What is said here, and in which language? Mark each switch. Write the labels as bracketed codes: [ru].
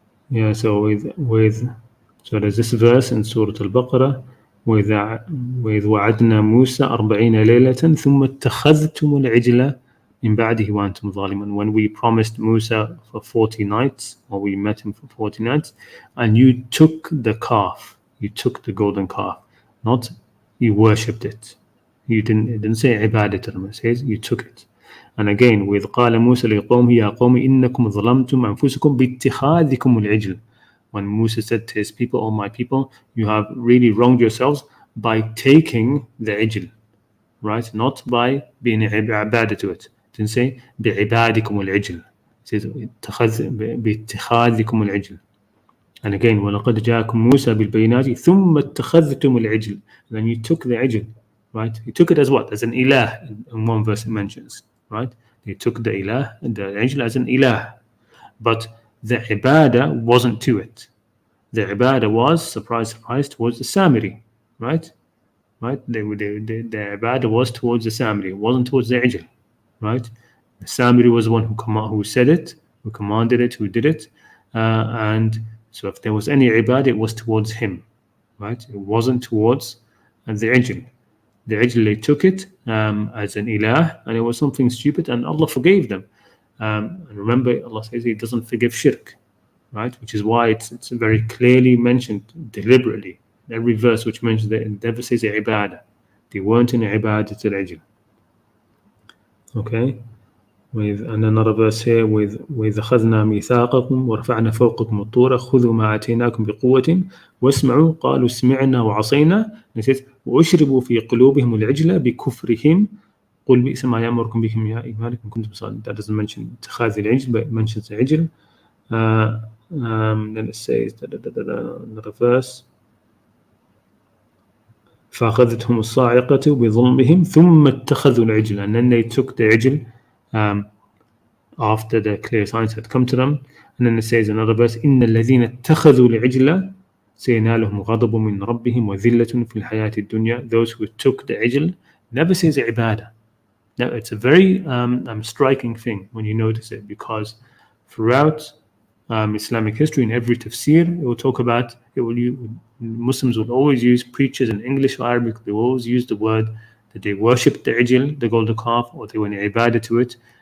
[en] Yeah, so so there's this verse in Surah Al-Baqarah with [ar] وعدنا موسى 40 ليلة ثم اتخذتم العجل من بعده وأنتم ظالمون. [en] When we promised Musa for 40 nights, or we met him for 40 nights, and you took the calf, you took the golden calf, not you worshipped it. It didn't say ibadat, it says you took it. And again, with [ar] قال موسى لقومه يا قوم إنكم ظلمتم أنفسكم باتخاذكم العجل. [en] When Musa said to his people, "Oh my people, you have really wronged yourselves by taking the ijl," right? Not by being ibadah to it. It didn't say [ar] بعبادكم العجل. [en] It says [ar] باتخاذكم العجل. [en] And again, [ar] وَلَقَدْ جَاءَكُمْ مُوسَى بِالْبَيِّنَاتِ ثُمَّ اتَّخَذْتُمُ الْعِجْلِ. [en] And then you took the ijl, right? You took it as what? As an ilah. In one verse it mentions, right? You took the ilah, the ijl, as an ilah. But the ibadah wasn't to it. The ibadah was, surprise, surprise, towards the Samiri, right? Right? The ibadah was towards the Samiri. It wasn't towards the ijl, right? The Samiri was the one who said it, who commanded it, who did it, and so if there was any ibadah, it was towards him, right? It wasn't towards the ijl. The ijl, they took it as an ilah, and it was something stupid, and Allah forgave them. And remember, Allah says He doesn't forgive shirk, right? Which is why it's very clearly mentioned deliberately. Every verse which mentions that, it never says ibadah. They weren't in ibadah to al-ijl. Okay? And another verse here with [ar] أخذنا ميثاقكم ورفعنا فوقكم الطور خذوا ما آتيناكم بقوة واسمعوا قالوا سمعنا وعصينا. [en] It says [ar] وأشربوا في قلوبهم العجل بكفرهم قل بئس ما يأمركم بكم يا إيمانكم كنتم صادقين. [en] That doesn't mention [ar] اتخاذ العجل, [en] but it mentions the ijl. Then it says another verse [ar] فأخذتهم الصاعقة بظلمهم ثم اتخذوا العجل. [en] And then they took the ijl after the clear signs had come to them. And then it says another verse [ar] إن الذين اتخذوا العجل سينالهم غضب من ربهم وذلة في الحياة الدنيا. [en] Those who took the ijl, never says ibadah. Now it's a very striking thing when you notice it, because throughout Islamic history, in every tafsir, it will talk about Muslims will always use, preachers in English or Arabic, they will always use the word that they worshipped the ijl, the golden calf, or they went ibadah to it.